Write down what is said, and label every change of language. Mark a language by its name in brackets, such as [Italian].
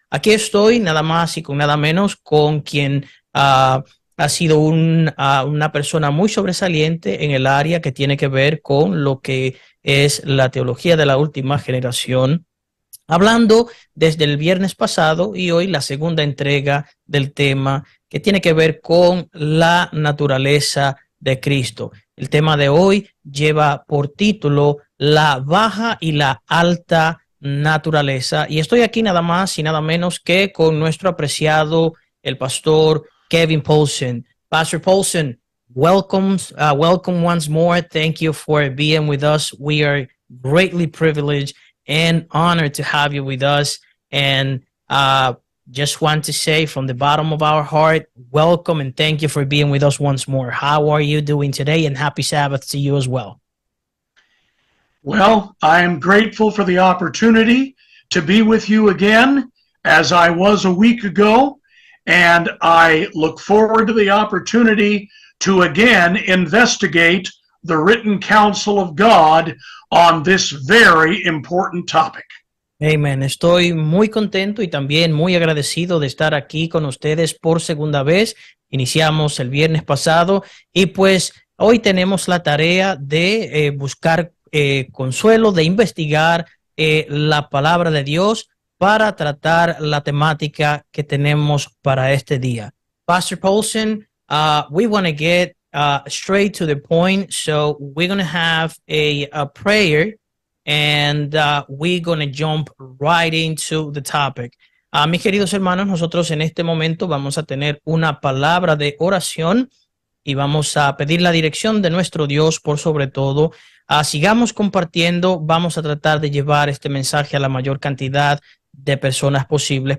[Spanish] Aquí estoy nada más y con nada menos con quien ha sido una persona muy sobresaliente en el área que tiene que ver con lo que es la teología de la última generación, hablando desde el viernes pasado y hoy la segunda entrega del tema que tiene que ver con la naturaleza de Cristo. El tema de hoy lleva por título La baja y la alta naturaleza, y estoy aquí nada más y nada menos que con nuestro apreciado el pastor Kevin Paulsen. [English] Pastor Paulsen, welcome once more. Thank you for being with us. We are greatly privileged and honored to have you with us. And just want to say from the bottom of our heart, welcome and thank you for being with us once more. How are you doing today? And happy Sabbath to you as well. Well, I am grateful for the opportunity to be with you again, as I was a week ago, and I look forward to the opportunity to again investigate the written counsel of God on this very important topic. Amen. [Spanish] Estoy muy contento y también muy agradecido de estar aquí con ustedes por segunda vez. Iniciamos el viernes pasado y pues hoy tenemos la tarea de buscar consuelo, de investigar la palabra de Dios para tratar la temática que tenemos para este día. [English] Pastor Paulsen, we want to get straight to the point, so we're going to have a prayer and we're going to jump right into the topic. [Spanish] Mis queridos hermanos, nosotros en este momento vamos a tener una palabra de oración y vamos a pedir la dirección de nuestro Dios por sobre todo. Sigamos compartiendo, vamos a tratar de llevar este mensaje a la mayor cantidad de personas posibles.